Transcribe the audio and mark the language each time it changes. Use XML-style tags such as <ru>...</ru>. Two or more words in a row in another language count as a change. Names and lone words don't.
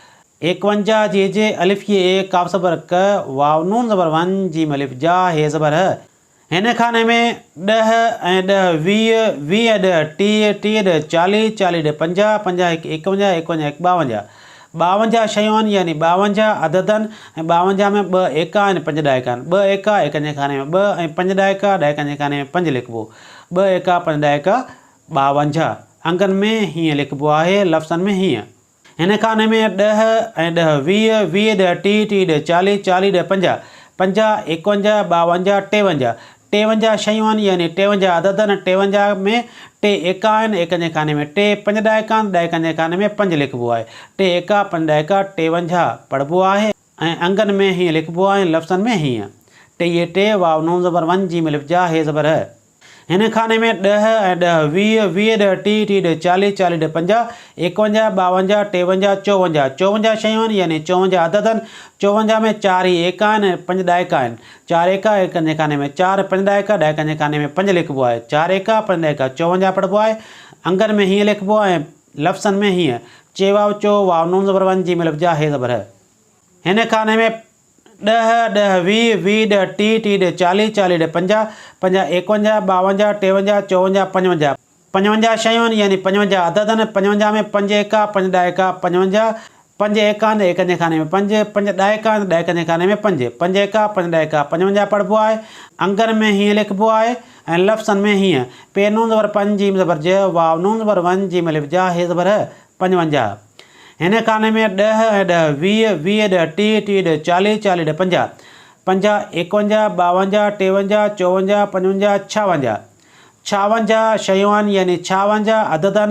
<sd>51 जे जे अलिफ ये ए काफ ज़बर क वाव नून ज़बर वन जीम अलिफ जा हे ज़बर ह। हिन खाने में 10 ऐं 10 20, 20 ॾह 30, 30 ॾह 40, 40 ॾह 50, 50 हिकु 51, 51 हिकु 52, 52 शयूं आहिनि यानी 52 अदद आहिनि। ऐं 52 में 2 एका आहिनि 5 ॾाइका आहिनि। 2 एका एकनि जे खाने में 2 ऐं 5 ॾाइका ॾाइकनि जे खाने में 5 लिखिबो। 2 एका 5 ॾाइका 52। अंगनि में हीअं लिखिबो आहे, लफ़्ज़नि में हीअं। हिन खाने में 10 ऐं 10 20, 20 ॾह 30, 30 ॾह 40, 40 ॾह 50, 50 51, 52 53 शयूं आहिनि यानी 53 अदद आहिनि। 53 में 2 एका आहिनि एकनि जे खाने में 2, 5 ॾाइका आहिनि ॾाइकनि जे खाने में 5 लिखिबो आहे। 2 एका 5 ॾाइका 53 पढ़िबो आहे ऐं अंगनि में हीअं लिखिबो आहे, लफ़्ज़नि में हीअं। 2 2 वाव नून ज़बर वन जीम अलिफ जा हे ज़बर ह। हिन खाने में 10 ऐं 10 20, 20 ॾह 30, 30 ॾह 40, 40 ॾह 50, 51 52 53 54 शयूं आहिनि यानी 54 अदद आहिनि। 54 में 4 ही एका आहिनि 5 ॾाइका आहिनि। 4 एका एकनि जे खाने में 4, 5 ॾाइका ॾाइकनि जे खाने में 5 लिखिबो आहे। 4 एका 5 ॾाइका 54 पढ़िबो आहे। अंगनि में हीअं लिखिबो आहे ऐं लफ़्ज़नि में हीअं। चेवाव चो वाव नून ज़बर वन जीम अलिफ जा हे ज़बर ह। हिन खाने में 10 10 20, 20 ॾह 30, 30 ॾह 40, 40 ॾह 50, 50 51 52 53 54 55 शयूं आहिनि यानी 55 अदद आहिनि। 55 में 5 एका 5 ॾाइका 55, 5 एका आहिनि एकनि जे खाने में 5, 5 ॾाइका आहिनि ॾाइकनि जे खाने में 5, 5 एका 5 ॾाइका 55 पढ़िबो आहे। अंगनि में हीअं लिखिबो आहे ऐं लफ़्ज़नि में हीअं। पे नून ज़बर 5 जीम ज़बर ज वाव नून ज़बर वन जीम अलिफ जा हे ज़बर ह 55। हिन खाने में 10 ऐं 10 20, 20 ॾह 30, 30 ॾह 40, 40 ॾह 50, 50 51 52 53 54 55 56 शयूं आहिनि यानी 56 अदद आहिनि।</sd>